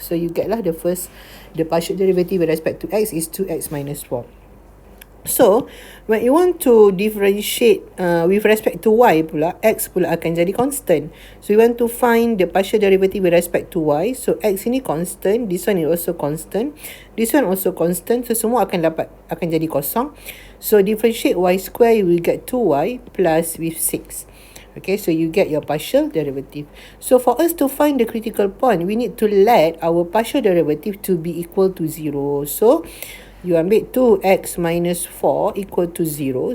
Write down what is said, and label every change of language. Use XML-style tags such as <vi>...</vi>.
<en>So you get lah the partial derivative with respect to x is 2x minus 4. So when you want to differentiate with respect to y</en> <ms>pula, x pula akan jadi</ms> <en>constant. So you want to find the partial derivative with respect to y. So x</en> <ms>ini</ms> <en>constant, this one is also constant, this one also constant.</en> <ms>So semua akan jadi kosong.</ms> <en>So differentiate y square, you will get 2y plus with 6. Okay, so you get your partial derivative. So for us to find the critical point, we need to let our partial derivative to be equal to 0. So you</en> <ms>ambil</ms> <en>2x minus 4 equal to 0.</en>